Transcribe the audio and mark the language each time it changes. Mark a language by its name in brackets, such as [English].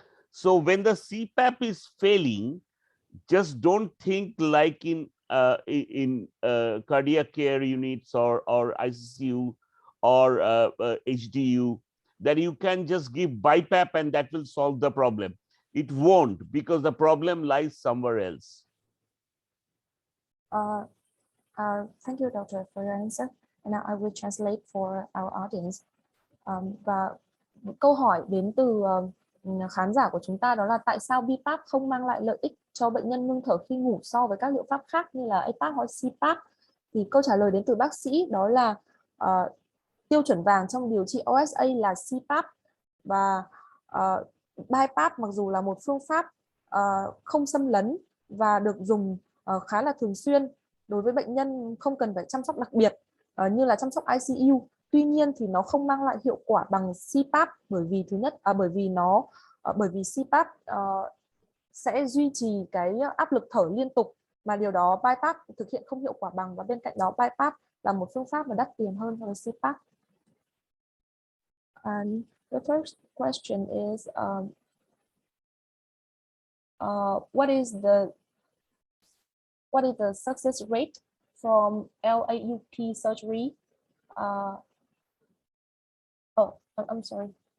[English] So when the CPAP is failing, just don't think like in cardiac care units or ICU or HDU that you can just give BiPAP and that will solve the problem. It won't, because the problem lies somewhere else. Thank you, doctor, for your answer. And now I will translate for our audience. [Vietnamese] Và câu hỏi đến từ khán giả của chúng ta đó là tại sao BiPAP không mang lại lợi ích cho bệnh nhân ngưng thở khi ngủ so với các liệu pháp khác như là APAP hoặc CPAP? Thì câu trả lời đến từ bác sĩ đó là tiêu chuẩn vàng trong điều trị OSA là CPAP, và BiPAP mặc dù là một phương pháp không xâm lấn và được dùng khá là thường xuyên đối với bệnh nhân không cần phải chăm sóc đặc biệt như là chăm sóc ICU. Tuy nhiên thì nó không mang lại hiệu quả bằng CPAP, bởi vì thứ nhất bởi vì CPAP sẽ duy trì cái áp lực thở liên tục, mà điều đó BiPAP thực hiện không hiệu quả bằng, và bên cạnh đó BiPAP là một phương pháp mà đắt tiền hơn so với CPAP. [English] And the first question is what is the success rate from LAUP surgery? I'm sorry.